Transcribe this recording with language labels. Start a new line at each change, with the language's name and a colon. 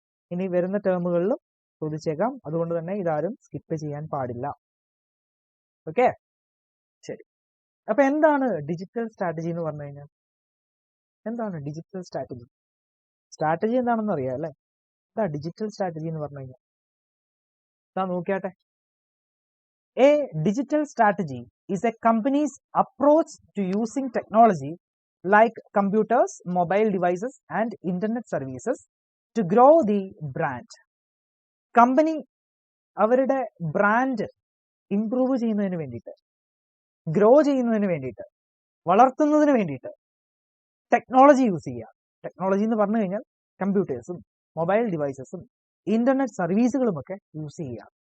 Malayalam: ഇനി വരുന്ന ടേമുകളിലും ചോദിച്ചേക്കാം. അതുകൊണ്ട് തന്നെ ഇതാരും സ്കിപ്പ് ചെയ്യാൻ പാടില്ല. ഓക്കെ, ശരി. അപ്പൊ എന്താണ് ഡിജിറ്റൽ സ്ട്രാറ്റജി എന്ന് പറഞ്ഞു കഴിഞ്ഞാൽ? എന്താണ് ഡിജിറ്റൽ സ്ട്രാറ്റജി? സ്ട്രാറ്റജി എന്താണെന്ന് അറിയാം അല്ലേ? എന്താ ഡിജിറ്റൽ സ്ട്രാറ്റജി എന്ന് പറഞ്ഞു കഴിഞ്ഞാൽ? ഇതാ നോക്കിയാട്ടെ.
English: A digital strategy is a company's approach to using technology like computers, mobile devices, and internet services to grow the brand.
Malayalam: Company അവരുടെ ബ്രാൻഡ് ഇംപ്രൂവ് ചെയ്യുന്നതിന് വേണ്ടിയിട്ട്, ഗ്രോ ചെയ്യുന്നതിന് വേണ്ടിയിട്ട്, വളർത്തുന്നതിന് വേണ്ടിയിട്ട് ടെക്നോളജി യൂസ് ചെയ്യുക. ടെക്നോളജി എന്ന് പറഞ്ഞു കഴിഞ്ഞാൽ കമ്പ്യൂട്ടേഴ്സും മൊബൈൽ ഡിവൈസസും ഇന്റർനെറ്റ് സർവീസുകളും ഒക്കെ യൂസ് ചെയ്യുക.